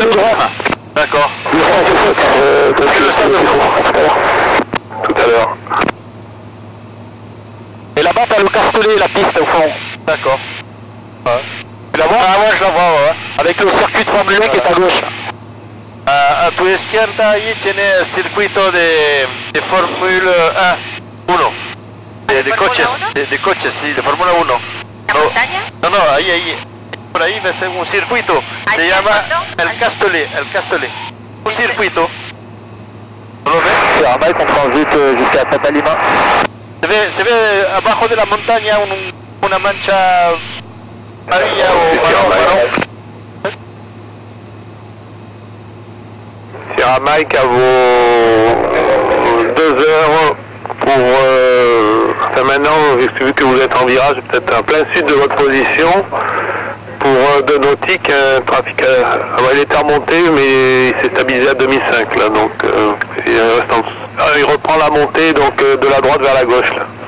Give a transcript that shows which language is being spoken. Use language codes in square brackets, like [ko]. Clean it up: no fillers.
[fr] vélodrome. D'accord. Le stade de Fox de stade de Fox. Tout à l'heure. Et là-bas, t'as le Castellet, la piste au fond. D'accord. Ouais. Tu la vois? Ah ouais, je la vois, ouais. Avec le circuit de Formule 1 qui est à gauche. [es] A tu izquierda ahí tiene el circuito de Fórmula 1. De coches, de coches, sí, de Fórmula 1. ¿La montaña? No, ahí. Por ahí ves un circuito. Se llama el Castellet. Un circuito. ¿No lo ves? [fr] C'est un mec, on transite jusqu'à Papalima. [es] Se ve abajo de la montaña una mancha amarilla o marrón. [fr] Sierra Mike à vos 2 heures pour... enfin maintenant, vu que vous êtes en virage, peut-être en plein sud de votre position, pour 2 nautiques, un trafic... il était remonté, mais il s'est stabilisé à 2005 là, donc il reprend la montée donc de la droite vers la gauche là.